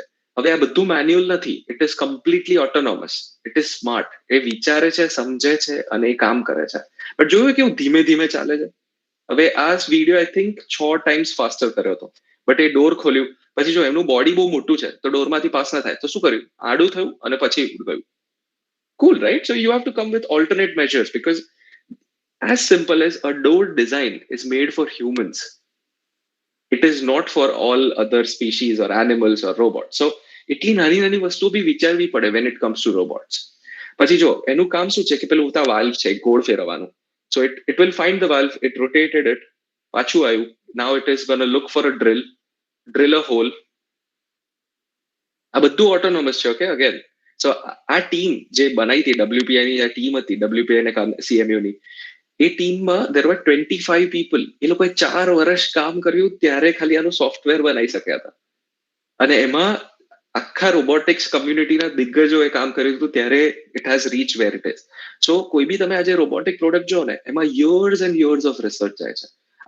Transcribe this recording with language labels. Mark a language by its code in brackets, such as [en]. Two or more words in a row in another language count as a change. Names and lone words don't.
[gu] હવે આ બધું મેન્યુઅલ નથી. [en] it is completely autonomous. it is smart. [gu] એ વિચારે છે, સમજે છે અને એ કામ કરે છે. બટ જોયું કેવું ધીમે ધીમે ચાલે છે. હવે આ વિડીયો [en] I think 6 times faster [gu] કર્યો હતો. બટ એ ડોર ખોલ્યું, પછી જો એમનું બોડી બહુ મોટું છે તો ડોરમાંથી પાસ ના થાય, તો શું કર્યું? આડું થયું અને પછી ગયું. [en] Cool, right? So you have to come with alternate measures because as simple as a door design is made for humans. It is not for all other species or animals or robots. So એટલી નાની નાની વસ્તુઓ બી વિચારવી પડે when it comes to robots. [gu] પછી જો એનું કામ શું છે કે પેલું ઉતા વાલ્વ છે, ગોળ ફેરવવાનું. [en] So it will find the valve, it rotated it, [gu] પાછું આવ્યું. [en] Now it is going to look for a drill a hole. [gu] આ બધું ઓટોનોમસ છે. [en] okay, again. [gu] સો આ ટીમ જે બનાવી હતી, WPI ની આ ટીમ હતી, WPI ને CMU ની, એ ટીમમાં [en] there were 25 people. [gu] એ લોકોએ 4 વર્ષ કામ કર્યું ત્યારે ખાલી આનું સોફ્ટવેર બનાવી શક્યા હતા. અને એમાં આખા રોબોટિક્સ કમ્યુનિટીના દિગ્ગજોએ કામ કર્યું હતું, ત્યારે [en] it has reach where it is. [gu] સો કોઈ બી તમે આજે [en] robotic product [gu] જો ને, એમાં [en] years and years of research [gu] જાય છે.